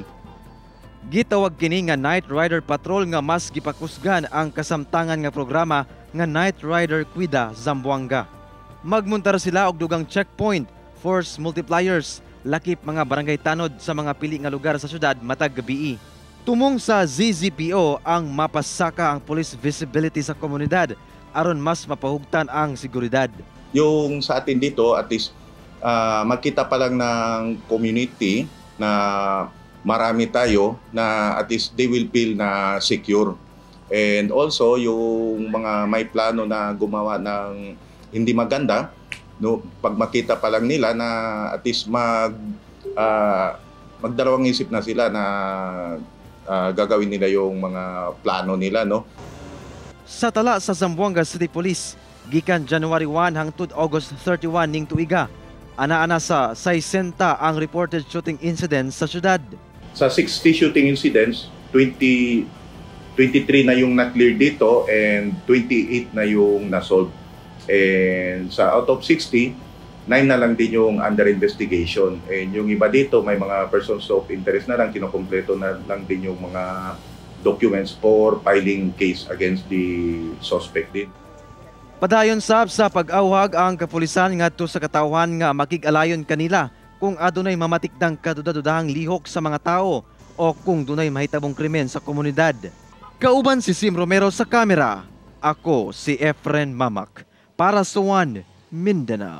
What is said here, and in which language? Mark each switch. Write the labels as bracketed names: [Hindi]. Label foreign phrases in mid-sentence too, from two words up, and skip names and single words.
[Cebuano] Gitawag kini nga Night Rider Patrol nga mas gipakusgan ang kasamtangan nga programa nga Night Rider Cuida Zamboanga. Magmuntar sila og dugang checkpoint, [English] force multipliers, [Cebuano] lakip mga barangay tanod sa mga pili nga lugar sa syudad matag gabii. Tumong sa ZZPO ang mapasaka ang [English] police visibility [Cebuano] sa komunidad aron mas mapahugtan ang seguridad. [Filipino] Yung sa atin dito at least magkita pa lang ng community na marami tayo na at least [English] they will feel [Filipino] na secure. [English] And also [Filipino] yung mga may plano na gumawa ng hindi maganda, no, pag makita pa lang nila na at least magdalawang isip na sila na gagawin nila yung mga plano nila, no. [Cebuano] Sa tala sa Zamboanga City Police, gikan January 1 hangtod August 31 ning tuiga, ana-ana sa 60 ang [English] reported shooting incidents [Cebuano] sa syudad. [Filipino] Sa 60 [English] shooting incidents, [Filipino] 23 na yung na-clear dito and 28 na yung na-solve. And sa [English] out of [Filipino] 60, 9 na lang din yung [English] under investigation. [Filipino] And yung iba dito, may mga [English] persons of interest [Filipino] na lang, kinokompleto na lang din yung mga documents [English] for filing case against the suspect [Filipino] din. [Cebuano] Padayon sab sa pag-awhag ang kapulisan ngadto sa katawhan nga makig-alayon kanila kung adunay mamatikdang kadudadudahang lihok sa mga tao o kung dunay mahitabong krimen sa komunidad. Kauban si Sim Romero sa kamera. Ako si Efren Mamak para sa One Mindanao.